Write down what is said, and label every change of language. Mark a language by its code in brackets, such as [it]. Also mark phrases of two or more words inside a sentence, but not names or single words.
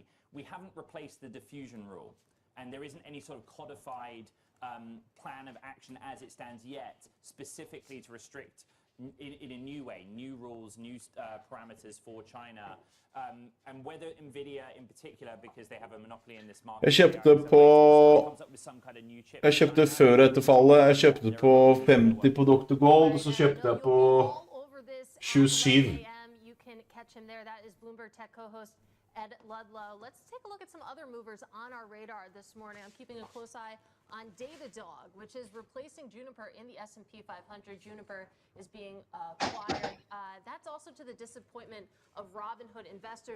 [en] We haven't replaced the diffusion rule, and there isn't any sort of codified plan of action as it stands yet, specifically to restrict in a new way, new rules, new parameters for China. And whether Nvidia in particular, because they have a monopoly in this market, [no] jeg kjøpte før etter fallet, jeg kjøpte på 50 på Dr. Gold, og så kjøpte jeg på 27. [en] You can catch him there. That is Bloomberg Tech co-host Ed Ludlow. Let's take a look at some other movers on our radar this morning. I'm keeping a close eye on Datadog, which is replacing Juniper in the S&P 500. Juniper is being acquired. That's also to the disappointment of Robinhood investors.